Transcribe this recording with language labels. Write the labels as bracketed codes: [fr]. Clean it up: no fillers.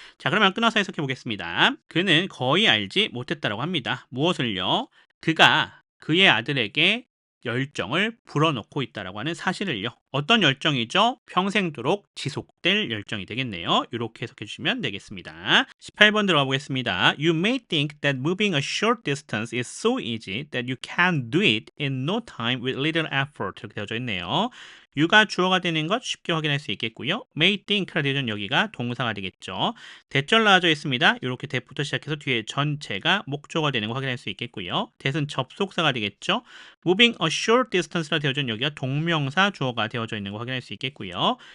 [ko] 자, 그러면 끊어서 해석해 보겠습니다. 그는 거의 알지 못했다라고 합니다. 무엇을요? 그가 그의 아들에게 열정을 불어넣고 있다라고 하는 사실을요. 어떤 열정이죠? 평생도록 지속될 열정이 되겠네요. 이렇게 해석해 주시면 되겠습니다. 18번 들어가 보겠습니다. [en] You may think that moving a short distance is so easy that you can do it in no time with little effort [ko] 이렇게 되어져 있네요. you가 주어가 되는 것 쉽게 확인할 수 있겠고요. [en] may think [ko] 라 되어진 여기가 동사가 되겠죠. 대절 나와져 있습니다. 이렇게 that부터 시작해서 뒤에 전체가 목조가 되는 거 확인할 수 있겠고요. that은 접속사가 되겠죠. [en] moving a short distance [ko] 라 되어진 여기가 동명사 주어가 되어져 있는 거 확인할 수 있겠고요.